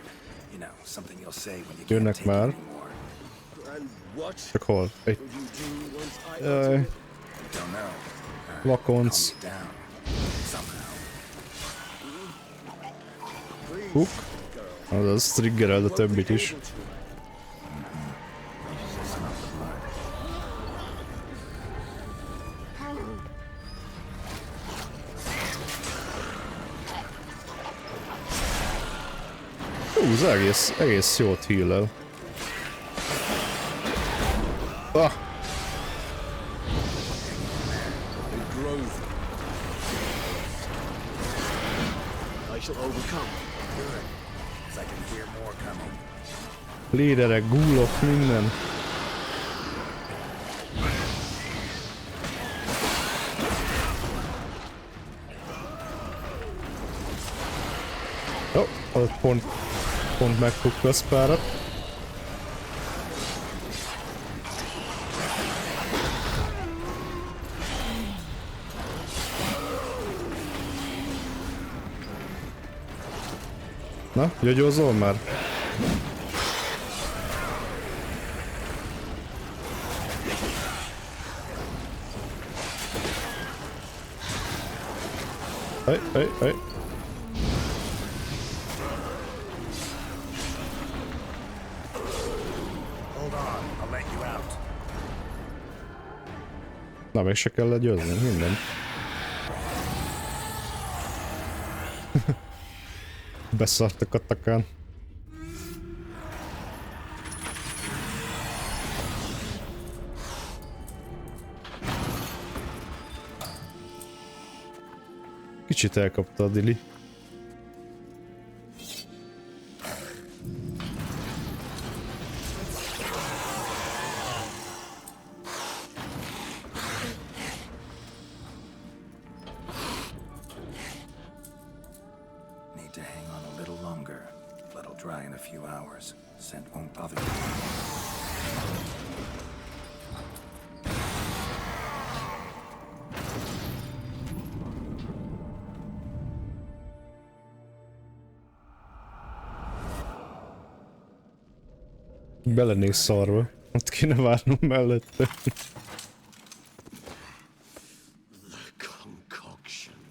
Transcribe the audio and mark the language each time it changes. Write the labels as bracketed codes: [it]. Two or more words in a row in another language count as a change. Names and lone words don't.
[en] You know, something you'll say when you can't [hu] Jönnek [en] take it [hu] már. [en] anymore. And what [hu] Csak hol? Egy [en] will you do once I [hu] Jaj. [en] utter it? Don't know. [hu] vakonc. [en] Calm you down. Somehow. Hook. [hu] Azaz triggereld a többit is. [en] Smell the blood. [hu] Hú, ez egész jót heal-el. [en] Ah, I shall overcome. Good. 'Cause I can hear more coming. [hu] léderek, gúlok, minden. Jó, ott pont megfogta a szpárat. Na, gyagyózol már? [en] Hey. Hold on, I'll let you out. [hu] Na, még se kell legyőzni, minden. Beszartak a takán. Kicsit elkapta a Dili. [en] Need to hang on a little longer. Blood'll dry in a few hours. Scent won't bother you. [hu] Be lennék szarva. Ott kéne várnom mellette. [en] The concoction.